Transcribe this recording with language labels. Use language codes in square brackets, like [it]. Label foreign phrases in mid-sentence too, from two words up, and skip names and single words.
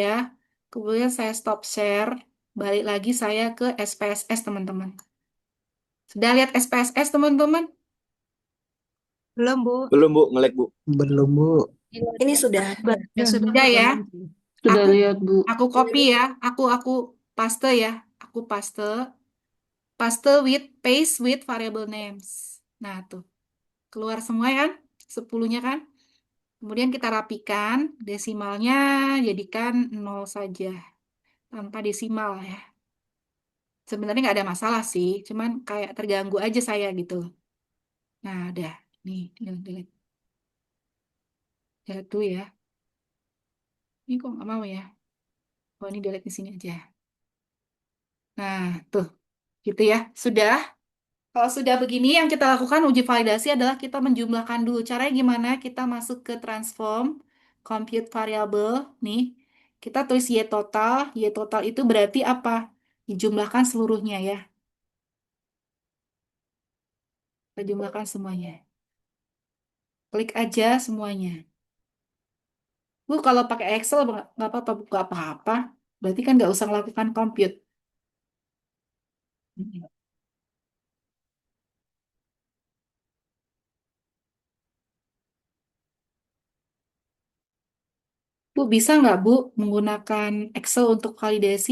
[id] Kemudian saya [en] stop share. [id] Balik lagi saya ke SPSS teman-teman. Sudah lihat SPSS teman-teman? Belum, Bu. Belum, Bu. Nge-lag, Bu. Belum, Bu. Ini sudah. Ya sudah ya. Sudah Aku lihat, Bu. aku copy ya. Aku paste ya. Aku [en] paste with paste with variable names. [id] Nah, tuh. Keluar semua kan? 10-nya kan? Kemudian kita rapikan, desimalnya jadikan 0 saja, tanpa desimal ya. Sebenarnya nggak ada masalah sih, cuman kayak terganggu aja saya gitu loh. Nah, udah. Nih, tinggal delete. Jatuh ya. Ini kok nggak mau ya? Oh, ini delete di sini aja. Nah, tuh. Gitu ya. Sudah. Kalau sudah begini, yang kita lakukan uji validasi adalah kita menjumlahkan dulu. Caranya gimana? Kita masuk ke transform, [en] compute variable. [id] Nih, kita tulis Y total. Y total itu berarti apa? Dijumlahkan seluruhnya ya. Kita jumlahkan semuanya. Klik aja semuanya. Bu, kalau pakai Excel nggak apa-apa, Bu. Nggak apa-apa. Berarti kan nggak usah melakukan compute. Bu, bisa nggak Bu menggunakan Excel untuk validasi?